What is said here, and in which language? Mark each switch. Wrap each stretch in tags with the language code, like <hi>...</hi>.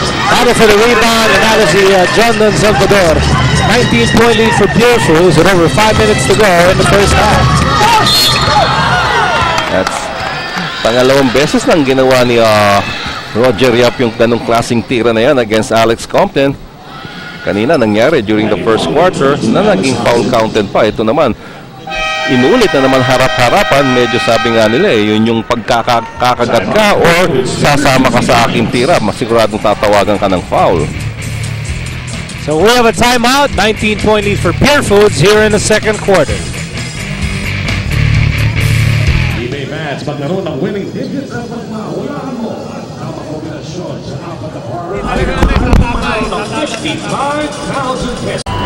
<en>Battle for the rebound, and that is the John Don Salvador. 19-point lead for Purefoods with over 5 minutes to go in the first half.</en> <tl>That's pangalawang beses lang ginawa ni Roger Yap yung ganong klaseng tira na yan against Alex Compton. Kanina nangyari</tl> <en>during the first quarter</en> <tl>na naging foul counted pa. Ito naman, inulit na naman harap-harapan. Medyo sabi nga nila yun yung pagkakagat ka or sasama ka sa aking tira, masiguradong tatawagan ka ng foul.</tl> <en>So we have a timeout. 19-point lead for Purefoods here in the second quarter.</en> <tl>Match, maglaro ng</tl> <en>winning digits</en> <tl>at magmahulaan mo ang kombinasyon sa apat na par ng 55,000 pesos.</tl>